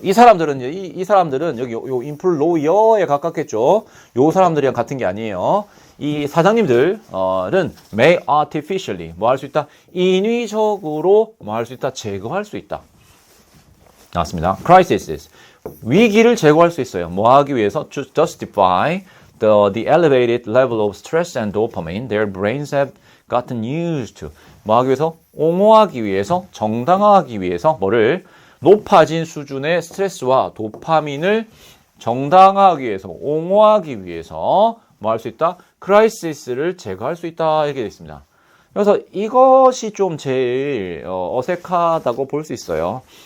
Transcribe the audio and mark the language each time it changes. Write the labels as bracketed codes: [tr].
[ko] 이 사람들은 이 사람들은 여기 요 employer에 가깝겠죠. 요 사람들이랑 같은 게 아니에요. 이 사장님들은 [en] may artificially [ko] 뭐 할 수 있다? 인위적으로 뭐 할 수 있다? 제거할 수 있다. 나왔습니다. crises, 위기를 제거할 수 있어요. 뭐 하기 위해서? [en] To justify the elevated level of stress and dopamine their brains have gotten used to. [ko] 뭐 하기 위해서? 옹호하기 위해서, 정당화하기 위해서 뭐를? 높아진 수준의 스트레스와 도파민을 정당화하기 위해서, 옹호하기 위해서 뭐 할 수 있다? 크라이시스를 제거할 수 있다. 이렇게 되어 있습니다. 그래서 이것이 좀 제일 어색하다고 볼 수 있어요.